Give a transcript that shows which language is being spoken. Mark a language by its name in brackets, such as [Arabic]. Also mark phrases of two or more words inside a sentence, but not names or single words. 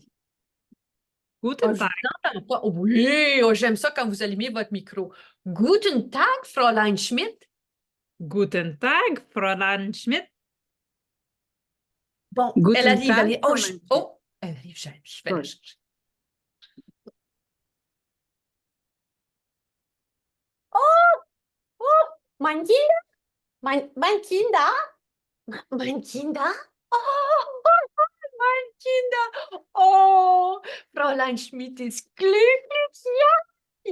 [German] Guten [French] Je [German] Tag! [French] vous entends pas. Oui, j'aime ça quand vous allumez votre micro. [German] Guten Tag, Fräulein Schmidt. Guten Tag, Fräulein Schmidt. [French] Bon, elle [German] Guten [French] arrive, elle [German] Tag, [French] est... Oh, [German] Fräulein Schmidt. [French] oh, elle arrive, je vais la [German] Gut. [French] chercher. [German] Oh, mein Kinder, mein Kinder, mein Kinder. Oh, mein Kinder. Oh, Fräulein Schmidt ist glücklich, ja.